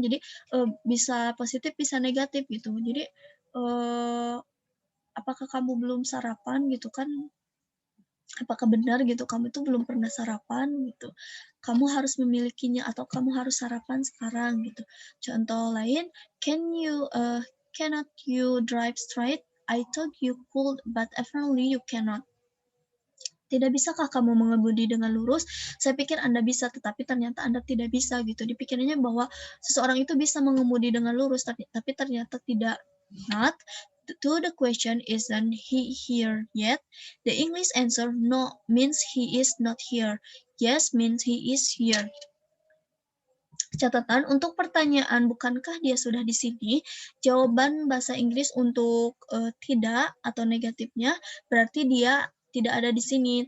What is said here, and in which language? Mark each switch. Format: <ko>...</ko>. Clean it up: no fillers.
<id>Jadi bisa positif, bisa negatif gitu. Jadi apakah kamu belum sarapan gitu kan? Apakah benar gitu kamu itu belum pernah sarapan gitu, kamu harus memilikinya atau kamu harus sarapan sekarang gitu.</id> <en>Contoh lain, cannot you drive straight? I thought you could but apparently you cannot.</en> <id>Tidak bisakah kamu mengemudi dengan lurus? Saya pikir Anda bisa, tetapi ternyata Anda tidak bisa gitu. Dipikirnya bahwa seseorang itu bisa mengemudi dengan lurus, tapi ternyata tidak.</id> <en>Not to the question, isn't he here yet? The English answer no means he is not here. Yes means he is here.</en> <id>Catatan untuk pertanyaan bukankah dia sudah di sini? Jawaban bahasa Inggris untuk tidak atau negatifnya berarti dia tidak ada di sini.</id>